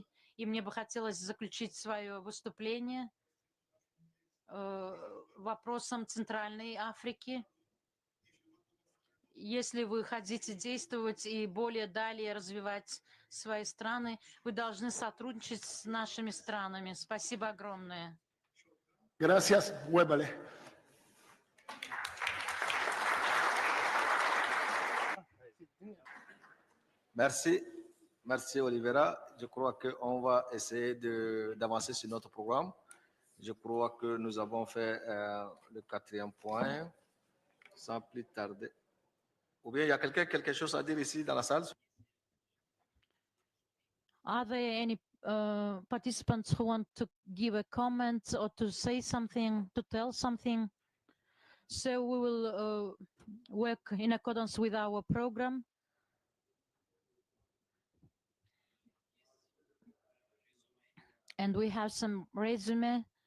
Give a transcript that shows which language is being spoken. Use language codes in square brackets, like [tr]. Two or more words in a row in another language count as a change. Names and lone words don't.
[ru] И мне бы хотелось заключить свое выступление вопросом Центральной Африки. Если вы хотите действовать и более далее развивать свои страны, вы должны сотрудничать с нашими странами. Спасибо огромное. [es] Gracias, Webale. [fr] Merci, merci Olivera. Je crois qu'on va essayer d'avancer sur notre programme. Je crois que nous avons fait le 4e point sans plus tarder. Ou bien il y a quelque chose à dire ici dans la salle? [en] Are there any participants who want to give a comment or to say something, to tell something? So we will work in accordance with our program. And we have some resume.